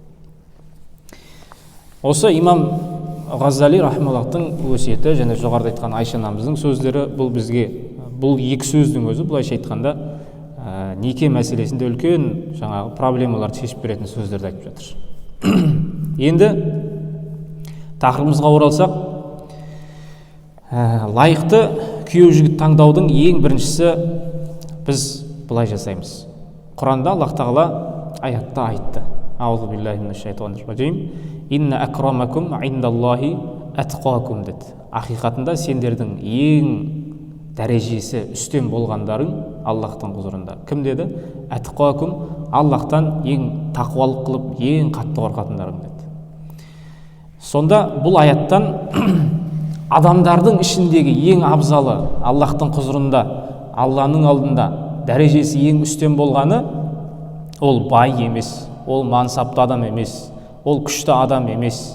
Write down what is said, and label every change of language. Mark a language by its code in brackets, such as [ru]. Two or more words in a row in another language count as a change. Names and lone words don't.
[kk] Осы имам Ғаззали рахималлахтың өсиеті және жоғарыда айтқан Айша анамыздың сөздері, бұл бізге, бұл екі сөздің өзі былайша айтқанда неке мәселесінде үлкен жаңағы проблемаларды шешіп беретін сөздерді айтып жатыр. Енді тақырыбымызға оралсақ, лайықты күйеу жігіт таңдаудың ең біріншісі біз былай жасаймыз. Құранда Аллах тағала аятта айтты: [ar] أعوذ بالله من الشيطان الرجيم. إن أكرمكم عند الله أتقاكم деді. [kk] Ақиқатында сендердің ең дәрежесі үстем болғандарың Аллахтың құзырында. Кім деді? Атқакум, Аллахтан ең тақуалық қылып, ең қатты қорқатындарың деді. Сонда бұл аяттан адамдардың ішіндегі ең абзалы, Аллахтың құзырында, Алланың алдында дәрежесі ең үстем болғаны, ол бай емес, ол мансапты адам емес, ол күшті адам емес.